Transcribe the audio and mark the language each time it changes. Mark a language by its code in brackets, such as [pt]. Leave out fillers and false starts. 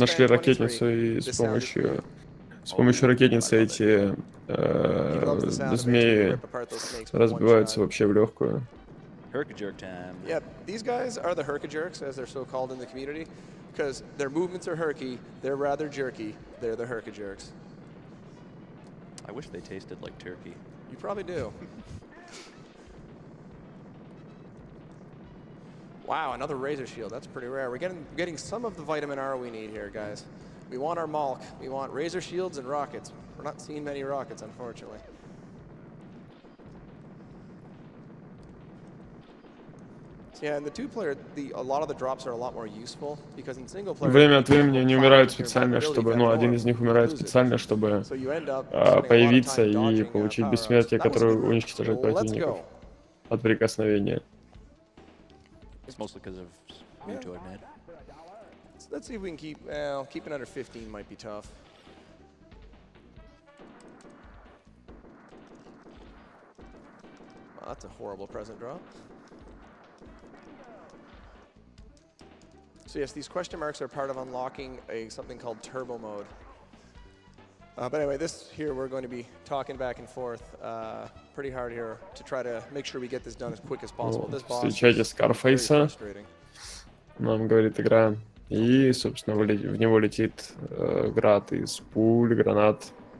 [ru] нашли ракетницу и с помощью ракетницы эти змеи разбиваются вообще в легкую. [en] Herkajerk time. Yep, these guys are the herkajerks, as they're so called in the community, because their movements are herky, they're rather jerky, they're the herkajerks. I wish they tasted like turkey. You probably do. Wow, another razor shield. That's pretty rare. We're getting some of the vitamin R we need here, guys. We want our Malk. We want razor shields and rockets. We're not seeing many rockets, unfortunately. So yeah, in the two-player, a lot of the drops are a lot more useful because in single-player. [ru] Время от времени они умирают специально, чтобы, ну, один из них умирает специально, чтобы появиться и получить бессмертие, которое уничтожает противников от прикосновения. [en] It's mostly because of mutoid, man. So let's see if we can keep. Well, keeping under 15 might be tough. Well, that's a horrible present drop. So yes, these question marks are part of unlocking something called turbo mode. But anyway, this here we're going to be talking back and forth pretty hard here to try to make sure we get this done as quick as possible. This boss is very frustrating. [ru] Нам говорит игра. И, собственно, в него летит град из пуль, гранат.